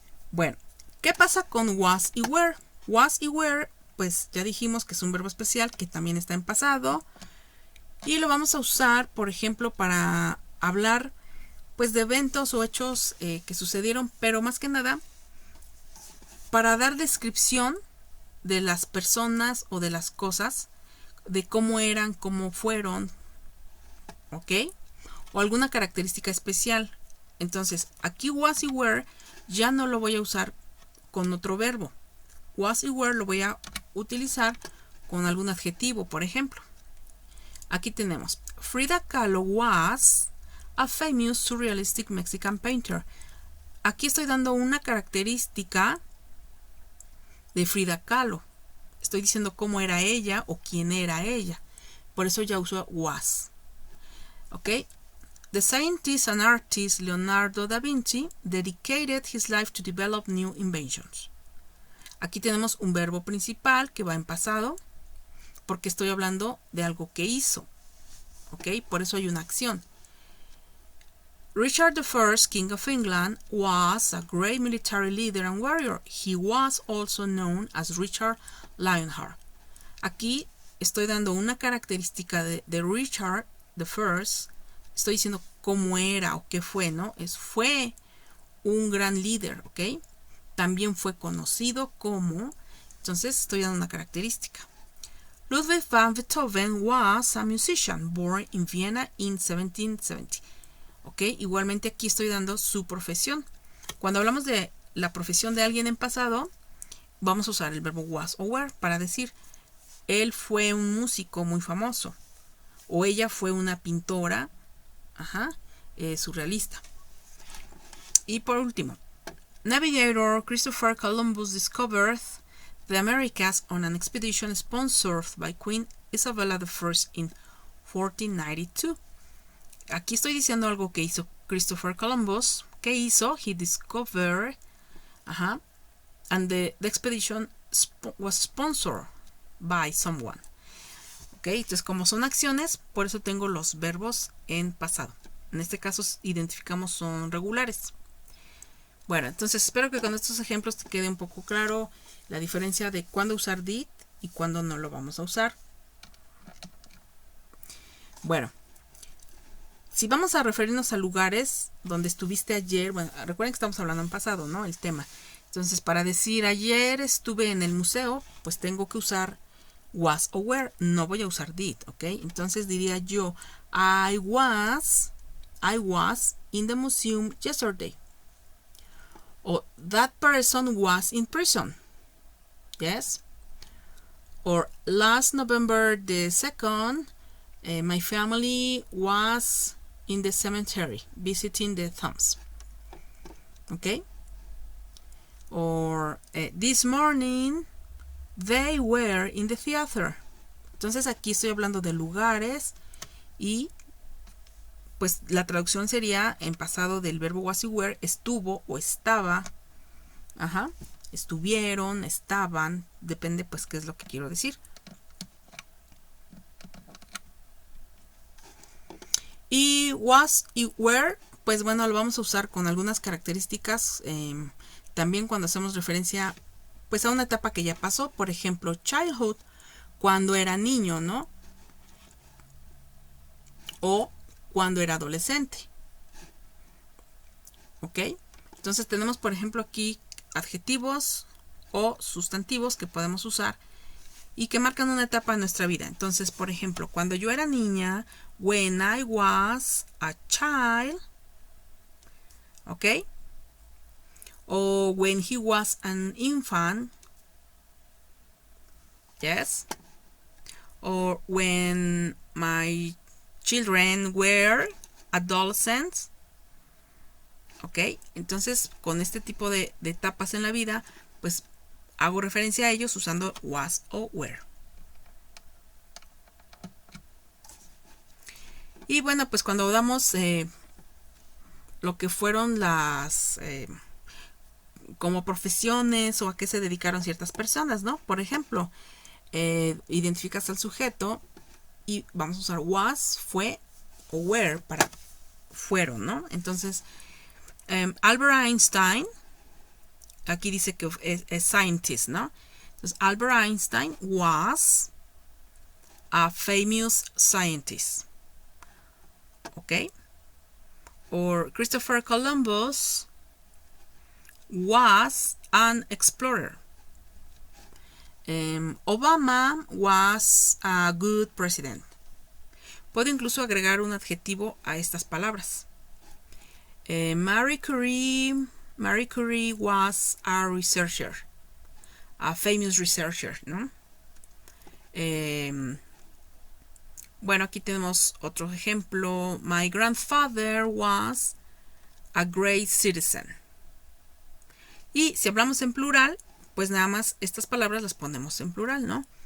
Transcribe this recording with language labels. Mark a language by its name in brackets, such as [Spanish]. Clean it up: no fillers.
[Spanish] Bueno, ¿qué pasa con was y were? Was y were, pues ya dijimos que es un verbo especial que también está en pasado y lo vamos a usar, por ejemplo, para hablar pues de eventos o hechos que sucedieron, pero más que nada para dar descripción de las personas o de las cosas, de cómo eran, cómo fueron, ¿ok? O alguna característica especial. Entonces, aquí was y were ya no lo voy a usar con otro verbo. Was y were lo voy a utilizar con algún adjetivo, por ejemplo. Aquí tenemos, [English] Frida Kahlo was a famous surrealistic Mexican painter. [Spanish] Aquí estoy dando una característica de Frida Kahlo. Estoy diciendo cómo era ella o quién era ella. Por eso ya uso was. ¿Ok? [English] The scientist and artist Leonardo da Vinci dedicated his life to develop new inventions. [Spanish] Aquí tenemos un verbo principal que va en pasado porque estoy hablando de algo que hizo. ¿Ok? Por eso hay una acción. [English] Richard I, King of England, was a great military leader and warrior. He was also known as Richard Lionheart. [Spanish] Aquí estoy dando una característica de Richard I. Estoy diciendo cómo era o qué fue, ¿no? Fue un gran líder, ¿ok? También fue conocido como... Entonces estoy dando una característica. [English] Ludwig van Beethoven was a musician born in Vienna in 1770. ¿Ok? [Spanish] Igualmente aquí estoy dando su profesión. Cuando hablamos de la profesión de alguien en pasado, vamos a usar el verbo was o were para decir, él fue un músico muy famoso. O ella fue una pintora surrealista. Y por último, [English] Navigator Christopher Columbus discovered the Americas on an expedition sponsored by Queen Isabella I in 1492. [Spanish] Aquí estoy diciendo algo que hizo Christopher Columbus. ¿Qué hizo? [English] He discovered, and the expedition was sponsored by someone. ¿Ok? [Spanish] Entonces, como son acciones, por eso tengo los verbos en pasado. En este caso, identificamos son regulares. Bueno, entonces espero que con estos ejemplos te quede un poco claro la diferencia de cuándo usar did y cuándo no lo vamos a usar. Bueno, si vamos a referirnos a lugares donde estuviste ayer, bueno, recuerden que estamos hablando en pasado, ¿no? El tema. Entonces, para decir ayer estuve en el museo, pues tengo que usar was o were, no voy a usar did, ¿ok? Entonces diría yo, [English] I was in the museum yesterday. O that person was in prison. Yes. Or last November the 2nd, my family was in the cemetery visiting the tombs. Okay. Or this morning they were in the theater. [Spanish] Entonces aquí estoy hablando de lugares y pues la traducción sería en pasado del verbo was y were, estuvo o estaba, Ajá. Estuvieron, estaban, depende pues qué es lo que quiero decir. Y was y were, pues bueno, lo vamos a usar con algunas características, también cuando hacemos referencia pues a una etapa que ya pasó. Por ejemplo, childhood, cuando era niño, ¿no? O cuando era adolescente. ¿Ok? Entonces tenemos, por ejemplo, aquí adjetivos o sustantivos que podemos usar y que marcan una etapa en nuestra vida. Entonces, por ejemplo, cuando yo era niña, [English] when I was a child, [Spanish] ¿ok? [English] O when he was an infant, yes. Or when my children were adolescents, ¿ok? [Spanish] Entonces, con este tipo de etapas en la vida, pues hago referencia a ellos usando was o were. Y bueno, pues cuando damos lo que fueron las como profesiones o a qué se dedicaron ciertas personas, ¿no? Por ejemplo, identificas al sujeto y vamos a usar was, fue o were para fueron, ¿no? Entonces, Albert Einstein, aquí dice que es scientist, ¿no? [English] Entonces, Albert Einstein was a famous scientist. ¿Ok? Or Christopher Columbus was an explorer. Obama was a good president. [Spanish] Puedo incluso agregar un adjetivo a estas palabras. [English] Marie Curie was a researcher, a famous researcher, [Spanish] ¿no? Bueno, aquí tenemos otro ejemplo. [English] My grandfather was a great citizen. [Spanish] Y si hablamos en plural, pues nada más estas palabras las ponemos en plural, ¿no?